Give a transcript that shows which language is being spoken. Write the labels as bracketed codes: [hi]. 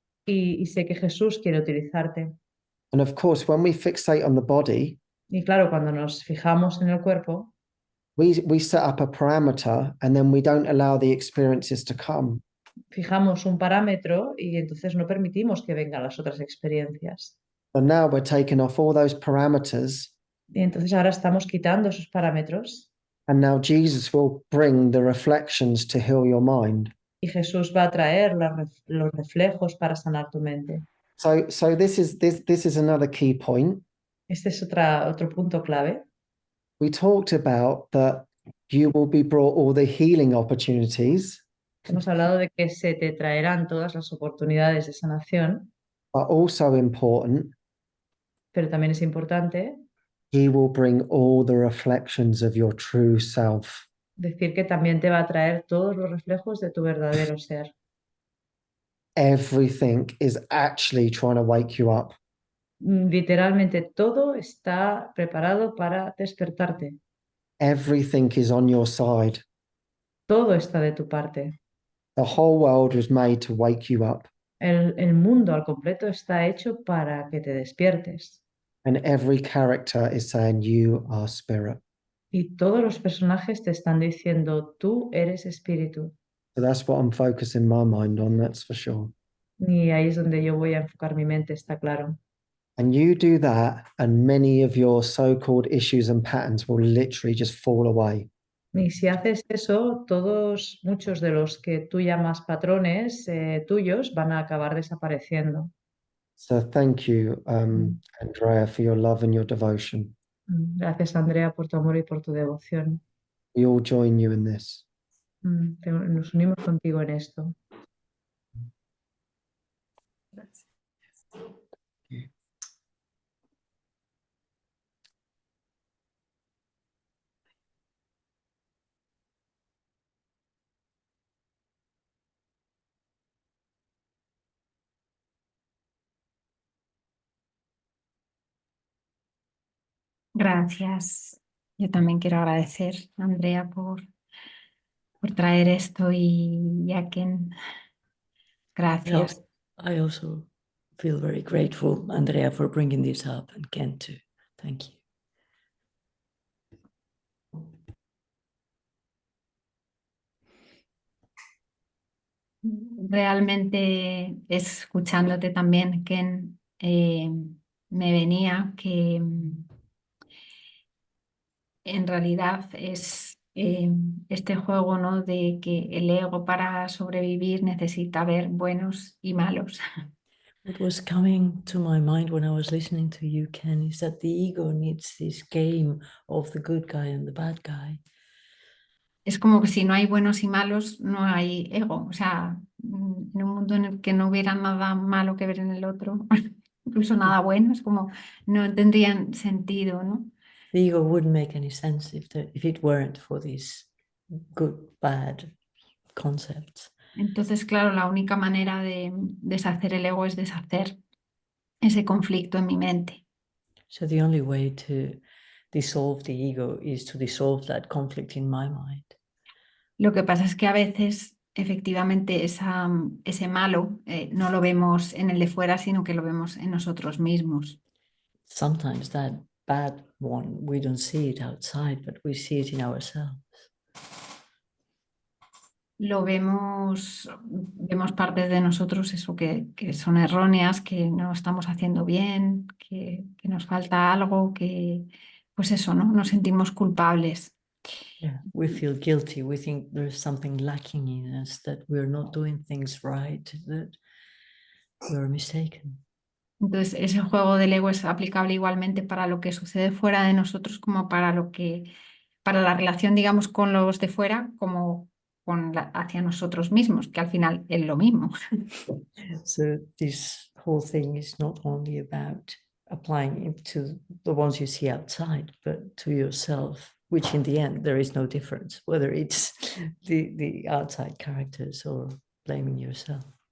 [es] y sé que Jesús quiere utilizarte. [en] And of course, when we fixate on the body, [es] Y claro, cuando nos fijamos en el cuerpo, [en] we set up a parameter and then we don't allow the experiences to come. [es] fijamos un parámetro y entonces no permitimos que vengan las otras experiencias. [en] And now we're taking off all those parameters. [es] Y entonces ahora estamos quitando esos parámetros [en] And now Jesus will bring the reflections to heal your mind. [es] y Jesús va a traer los reflejos para sanar tu mente. [en] So this is another key point. [es] Este es otro punto clave. [en] We talked about that you will be brought all the healing opportunities [es] Hemos hablado de que se te traerán todas las oportunidades de sanación [en] but also important, [es] pero también es importante [en] he will bring all the reflections of your true self. [es] decir que también te va a traer todos los reflejos de tu verdadero ser. [en] Everything is actually trying to wake you up. [es] Literalmente todo está preparado para despertarte. [en] Everything is on your side. [es] Todo está de tu parte. [en] The whole world was made to wake you up. [es] El mundo al completo está hecho para que te despiertes. [en] And every character is saying, you are spirit. [es] Y todos los personajes te están diciendo, tú eres espíritu. [en] So that's what I'm focusing my mind on, that's for sure. [es] Y ahí es donde yo voy a enfocar mi mente, está claro. [en] And you do that, and many of your so-called issues and patterns will literally just fall away. [es] Y si haces eso, muchos de los que tú llamas patrones tuyos van a acabar desapareciendo. [en] So thank you, Andrea, for your love and your devotion. [es] Gracias, Andrea, por tu amor y por tu devoción. [en] We all join you in this. [es] Nos unimos contigo en esto. Gracias. Yo también quiero agradecer a Andrea por traer esto y a Ken. Gracias. [en] I also feel very grateful, Andrea, for bringing this up, and Ken too. Thank you. [es] Realmente escuchándote también, Ken, me venía que en realidad es este juego, ¿no? De que el ego para sobrevivir necesita ver buenos y malos. [en] What was coming to my mind when I was listening to you, Ken, is that the ego needs this game of the good guy and the bad guy. [es] Es como que si no hay buenos y malos, no hay ego. O sea, en un mundo en el que no hubiera nada malo que ver en el otro, incluso nada bueno, es como no tendrían sentido, ¿no? [en] The ego wouldn't make any sense if it weren't for these good, bad concepts. [es] Entonces, claro, la única manera de deshacer el ego es deshacer ese conflicto en mi mente. [en] So the only way to dissolve the ego is to dissolve that conflict in my mind. [es] Lo que pasa es que a veces, efectivamente, ese malo no lo vemos en el de fuera, sino que lo vemos en nosotros mismos. [en] Sometimes that bad one, we don't see it outside, but we see it in ourselves. [es] Lo vemos partes de nosotros, eso que son erróneas, que no estamos haciendo bien, que nos falta algo, que pues eso, ¿no? Nos sentimos culpables. [en] Yeah, we feel guilty. We think there's something lacking in us, that we're not doing things right, that we're mistaken. [es] Entonces, ese juego del ego es aplicable igualmente para lo que sucede fuera de nosotros como para la relación, digamos, con los de fuera, como hacia nosotros mismos, que al final es lo mismo. [en] So this whole thing is not only about applying it to the ones you see outside, but to yourself, which in the end there is no difference, whether it's the outside characters or blaming yourself.